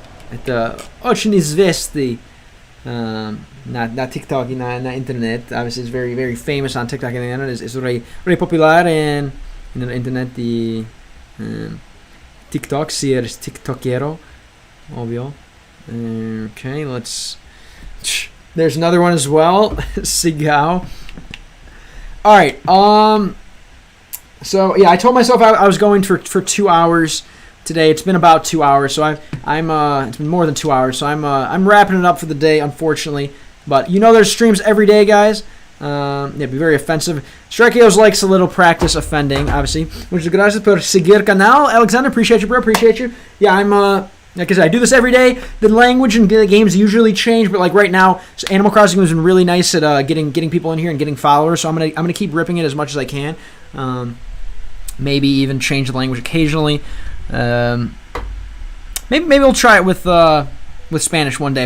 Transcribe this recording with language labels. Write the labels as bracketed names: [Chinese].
[Russian] Это очень известный на TikTok и на интернет. [English] Obviously, it's very, very famous on TikTok and the internet. It's very, very popular in the internet. [Spanish] The TikTok, si eres TikTokero, obvio. [English] Okay, there's another one as well. Sigao. All right. So yeah, I told myself I was going for 2 hours today. It's been about 2 hours, so I'm it's been more than 2 hours. So I'm wrapping it up for the day, unfortunately. But you know, there's streams every day, guys. It'd be very offensive. Strakios likes a little practice offending, obviously. [Spanish] Muchas gracias por seguir canal, Alexander. [English] Appreciate you, bro. Appreciate you. Yeah, I'm like I said, I do this every day. The language and the games usually change, but like right now, Animal Crossing has been really nice at getting people in here and getting followers. So I'm gonna keep ripping it as much as I can. Maybe even change the language occasionally. Maybe we'll try it with Spanish one day.